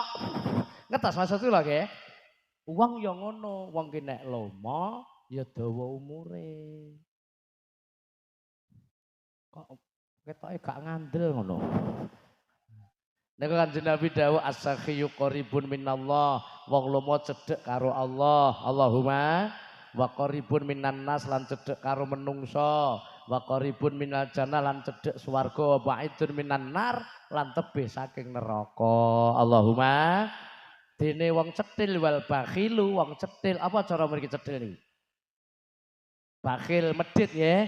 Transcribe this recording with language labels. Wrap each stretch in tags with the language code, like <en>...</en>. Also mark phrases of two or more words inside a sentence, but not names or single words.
<jv>Ngertos maksudku lho nggih. Wong ya ngono, wong ki nek lomo ya dawa umure. Kok ketoke gak ngandel ngono. Nek Kanjeng Nabi dawuh</jv> <ar>السخي قريب من الله,</ar> <jv>wong lomo cedhek karo Allah.</jv> <ar>اللهم وقريب من الناس</ar> <jv>lan cedhek karo menungso,</jv> <ar>وقريب من الجنة</ar> <jv>lan cedhek swarga,</jv> <ar>وبعيد من النار</ar> <jv>lan tebih saking neraka. Allahumma dene wong cetil</jv> <ar>والبخيل,</ar> <jv>wong cetil apa cara mriki cetil niki? Bakhil medhit ya.</jv>